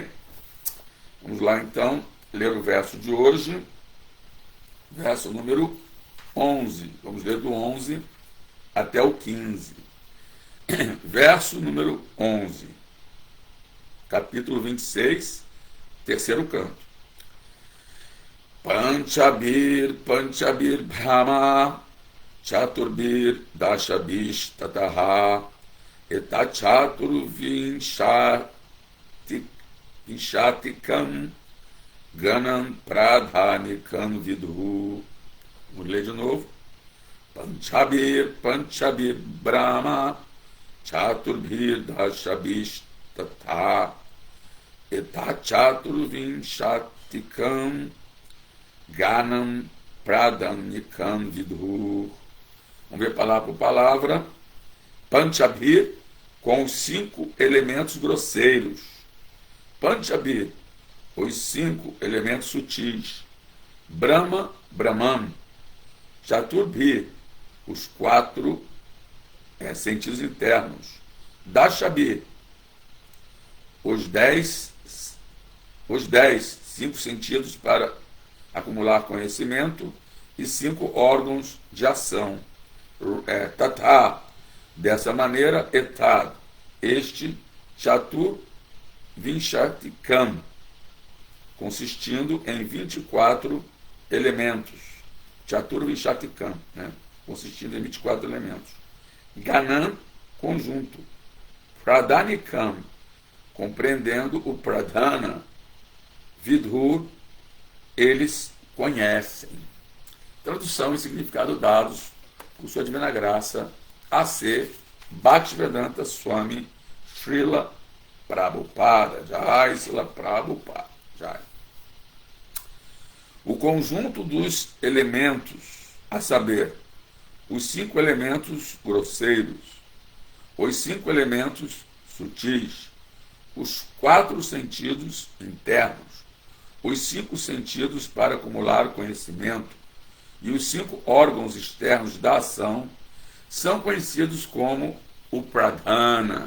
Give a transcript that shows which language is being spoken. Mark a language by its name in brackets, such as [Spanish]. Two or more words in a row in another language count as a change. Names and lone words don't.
[Portuguese] Vamos lá então ler o verso de hoje, verso número 11. Vamos ler do 11 até o 15. Verso número 11, capítulo 26, terceiro canto. [Sanskrit] Panchabir Brahma Chaturbir Dashabish Tataha Etachatur Vinshatikam Ganam Pradhanikam Vidhu. [Portuguese] Vamos ler de novo. [Sanskrit] Panchabir Brahma Chaturbir Dashabish Tataha Etachatur Vinshatikam Ganam Pradhanikam Vidhu. [Portuguese] Vamos ver palavra por palavra. Panchabir, com os 5 elementos grosseiros. Panchabir, os 5 elementos sutis. Brahma, Brahman. Chaturbir, os 4 sentidos internos. Dashabir, os 10, 5 sentidos para acumular conhecimento e 5 órgãos de ação. Tata, dessa maneira, etad, este, [Sanskrit] chatur vinshatikam, [Portuguese] consistindo em 24 elementos. [Sanskrit] Chatur vinshatikam, [Portuguese] né? Consistindo em 24 elementos. Ganam, conjunto. Pradhanikam, compreendendo o pradhana. Vidhur, eles conhecem. Tradução e significado dados por sua divina graça, A.C. Bhaktivedanta Swami Srila Prabhupada. Jai Srila Prabhupada. Jai. O conjunto dos elementos, a saber, os 5 elementos grosseiros, os 5 elementos sutis, os 4 sentidos internos, os 5 sentidos para acumular conhecimento e os 5 órgãos externos da ação são conhecidos como o pradhana.